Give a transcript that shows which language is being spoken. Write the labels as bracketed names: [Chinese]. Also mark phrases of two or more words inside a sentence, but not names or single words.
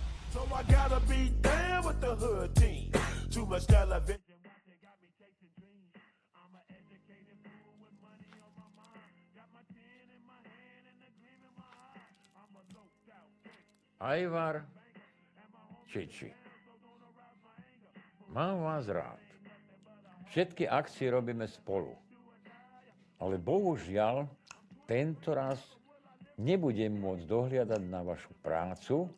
[English] So I gotta be down with the hood team. Too much television. [Slovak] Ajvar Čiči. Mám vás rád. Všetky akcie robíme spolu. Ale bohužiaľ, tento raz nebudem môcť dohliadať na vašu prácu.